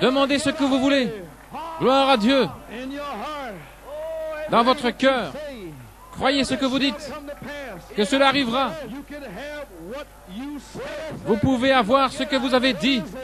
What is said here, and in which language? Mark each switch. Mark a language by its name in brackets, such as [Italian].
[French] demandez ce que vous voulez. Gloire à Dieu. [English] in your heart. [French] Dans votre cœur, [English] Say, [French] croyez ce que vous dites, [English] come to pass. [French] que cela arrivera. [English] You can have what you said. [French] Vous pouvez avoir ce que vous avez dit.